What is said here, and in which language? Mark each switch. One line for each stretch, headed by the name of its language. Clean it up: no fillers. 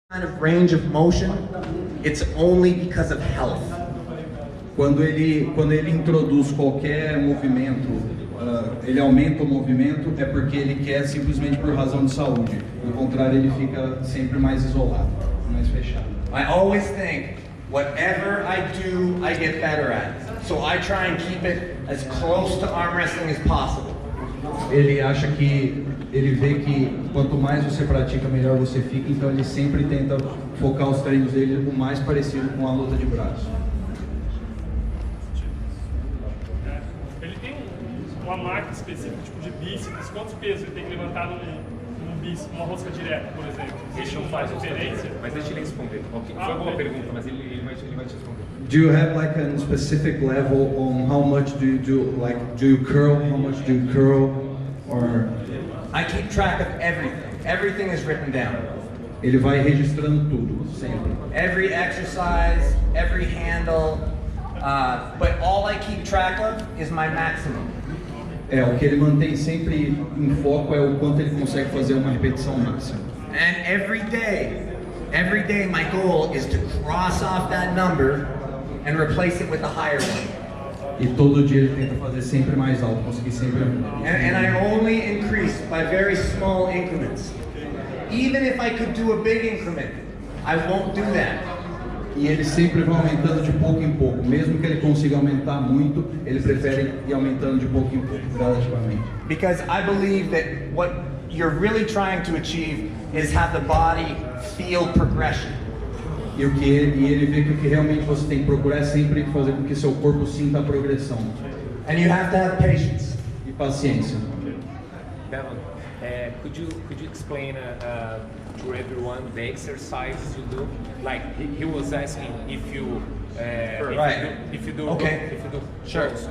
English: kind of range of motion, it's only because of health.
Portuguese: Quando ele introduz qualquer movimento, ele aumenta o movimento, é porque ele quer simplesmente por razão de saúde. Do contrário, ele fica sempre mais isolado, mais fechado.
English: I always think, whatever I do, I get better at. So I try and keep it as close to arm wrestling as possible.
Portuguese: Ele acha que, ele vê que quanto mais você pratica, melhor você fica, então ele sempre tenta focar os treinos dele o mais parecido com a luta de braço. Ele tem uma máquina específica, tipo de bíceps, quantos pesos ele tem que levantar num bíceps, numa rosca direta, por exemplo? Isso não faz diferença? Mas deixa ele responder. Okay. Foi uma boa pergunta, mas ele vai te responder.
English: Do you have like a specific level on how much do you do? Like, do you curl? How much do you curl? Or I keep track of everything. Everything is written down.
Portuguese: ele vai registrando tudo, sempre.
English: Every exercise, every handle, but all I keep track of is my maximum.
Portuguese: O que ele mantém sempre em foco é o quanto ele consegue fazer uma repetição máxima.
English: And every day my goal is to cross off that number and replace it with a higher one.
Portuguese: E todo dia ele tenta fazer sempre mais alto, conseguir sempre.
English: And I only increase by very small increments. Even if I could do a big increment, I won't do that.
Portuguese: E ele sempre vai aumentando de pouco em pouco. Mesmo que ele consiga aumentar muito, ele prefere ir aumentando de pouco em pouco, gradativamente.
English: Because I believe that what you're really trying to achieve is have the body feel progression.
Portuguese: E ele vê que o que realmente você tem que procurar é sempre fazer com que seu corpo sinta a progressão.
English: And you have to have patience.
Portuguese: E paciência.
English: Devon, could you explain to everyone the exercises you do? Like he was asking if you Right. if you do Okay. if you do Sure.